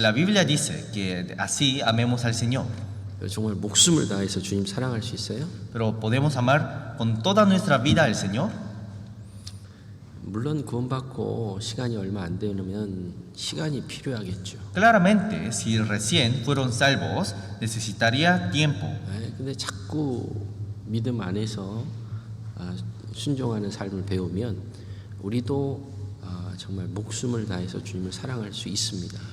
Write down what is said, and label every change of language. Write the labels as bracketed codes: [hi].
[es] la Biblia dice que así amemos al Señor. [ko] 정말 목숨을 다해서 주님 사랑할 수 있어요? [es] Pero ¿podemos amar con toda nuestra vida al Señor? [ko] 물론 구원받고 시간이 얼마 안 되면 시간이 필요하겠죠. [es] Claramente, si recién fueron salvos, necesitaría tiempo. [ko] 근데 자꾸 믿음 안에서 순종하는 삶을 배우면 우리도 정말 목숨을 다해서 주님을 사랑할 수 있습니다.